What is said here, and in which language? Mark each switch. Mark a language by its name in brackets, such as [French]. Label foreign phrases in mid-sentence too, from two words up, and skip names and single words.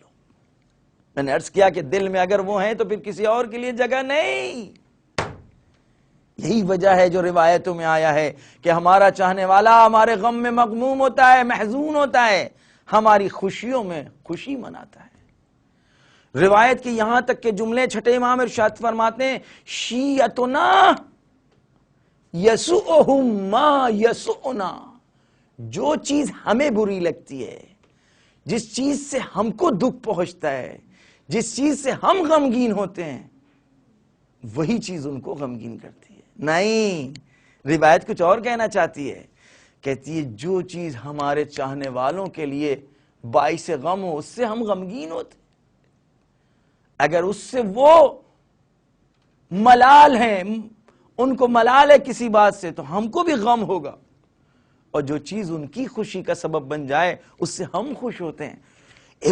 [Urdu] میں نے عرض کیا کہ دل میں اگر وہ ہیں تو پھر کسی اور کے لیے جگہ نہیں۔ یہی وجہ ہے جو روایتوں میں آیا ہے کہ ہمارا چاہنے والا ہمارے غم میں مغموم ہوتا ہے، محزون ہوتا ہے، ہماری خوشیوں میں خوشی مناتا ہے۔ روایت کی یہاں تک کہ جملے چھٹے امام ارشاد فرماتے ہیں، [Arabic] شیعتنا یسوءہم ما یسوءنا، [Urdu] جو چیز ہمیں بری لگتی ہے، جس چیز سے ہم کو دکھ پہنچتا ہے، جس چیز سے ہم غمگین ہوتے ہیں، وہی چیز ان کو غمگین کرتی ہے۔ نہیں، روایت کچھ اور کہنا چاہتی ہے، کہتی ہے جو چیز ہمارے چاہنے والوں کے لیے باعث غم ہو، اس سے ہم غمگین ہوتے، اگر اس سے وہ ملال ہیں، ان کو ملال ہے کسی بات سے، تو ہم کو بھی غم ہوگا، اور جو چیز ان کی خوشی کا سبب بن جائے اس سے ہم خوش ہوتے ہیں۔